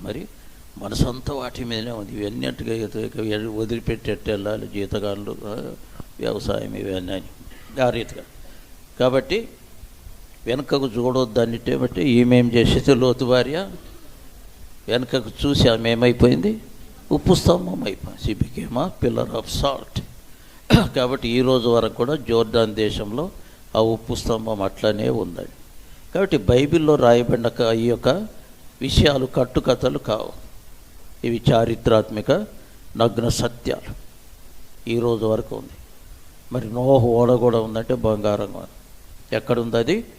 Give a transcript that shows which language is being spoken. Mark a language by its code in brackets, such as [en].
[te] మరి మనసంతా వాటి మీదనే ఉంది. ఇవన్నింటిగా వదిలిపెట్టేట్టు వెళ్ళాలి, జీతగాళ్ళు, వ్యవసాయం, ఇవన్నీ ఆ రీతిగా. కాబట్టి వెనకకు చూడొద్దన్నిటే బట్టి ఈమెం చేసేది లోతు భార్య వెనకకు చూసి ఆమె ఏమైపోయింది, ఉప్పు స్తంభం అయిపోయింది. [en] She became a pillar of salt. [te] కాబట్టి ఈరోజు వరకు కూడా జోర్డాన్ దేశంలో ఆ ఉప్పు స్తంభం అట్లనే ఉందండి. కాబట్టి బైబిల్లో రాయబడిన ఈ యొక్క విషయాలు కట్టుకథలు కావు, ఇవి చారిత్రాత్మక నగ్న సత్యాలు. ఈరోజు వరకు ఉంది. మరి నోహు ఓడ కూడా ఉందంటే బంగారంగా. ఎక్కడుంది అది?